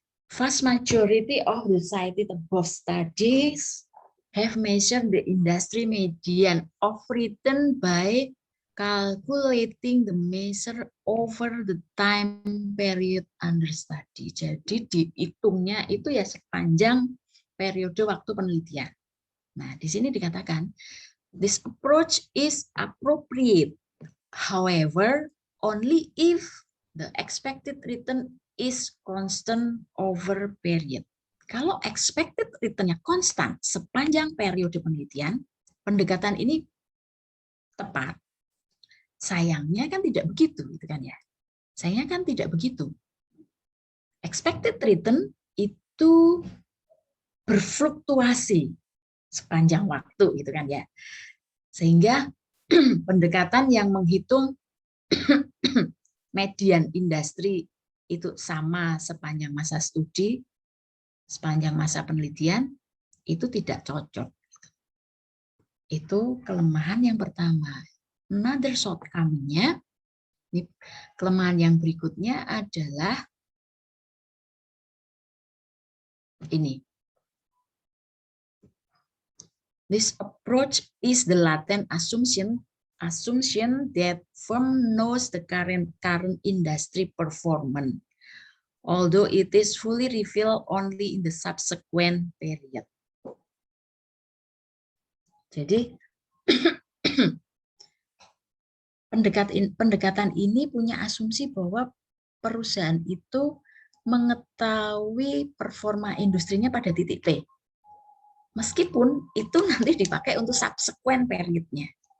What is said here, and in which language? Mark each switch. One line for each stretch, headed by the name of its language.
English: Vast majority of the cited above studies have measured the industry median of return by calculating the measure over the time period under study.
Indonesian: Jadi dihitungnya itu ya sepanjang periode waktu penelitian. Nah, di sini dikatakan
English: this approach is appropriate. However, only if the expected return is constant over period.
Indonesian: Kalau expected return-nya konstan sepanjang periode penelitian, pendekatan ini tepat. Sayangnya kan tidak begitu, gitu kan ya. Sayangnya kan tidak begitu. Expected return itu berfluktuasi sepanjang waktu, gitu kan ya. Sehingga pendekatan yang menghitung median industri itu sama sepanjang masa studi, sepanjang masa penelitian, itu tidak cocok. Itu kelemahan yang pertama.
English: Another shortcoming-nya,
Indonesian: kelemahan yang berikutnya adalah ini.
English: This approach is the latent assumption that firm knows the current industry performance, although it is fully revealed only in the subsequent period.
Indonesian: Jadi pendekatan ini punya asumsi bahwa perusahaan itu mengetahui performa industrinya pada titik T. Meskipun itu nanti dipakai untuk subsequent period-nya.